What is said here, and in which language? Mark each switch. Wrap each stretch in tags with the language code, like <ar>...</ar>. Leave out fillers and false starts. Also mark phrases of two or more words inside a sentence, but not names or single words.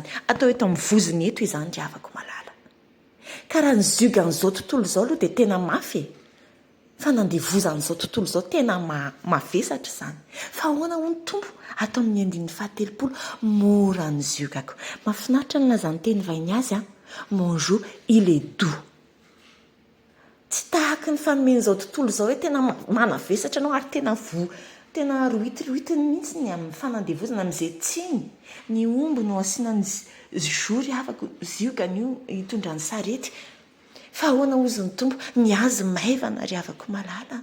<mg>Atao eto amin'ny voziny eto izany ry havako malala. Ka raha ny zioga n'izao tontolo izao aloha dia tena mafy. Fa nandevozan'izao tontolo izao tena mavesatra izany. Fa ahoana ho ny tompo? Atao amin'ny 9:7 mora ny ziogako. Mahafinaritra ny lazany teny vahiny azy</mg> <fr>mon jour il est doux.</fr> <mg>Tsy tahaka ny fanomen'izao tontolo izao hoe tena manavesatra anao ary tena rohitirohitiny mihitsy ny amin'ny fanandevozana amin'izay tsiny. Ny omby no asiana ny jour havako ziogany io hitondra ny sarety. Fa ahoana ozy ny tompo ny azy maivana ry havako malala.</mg>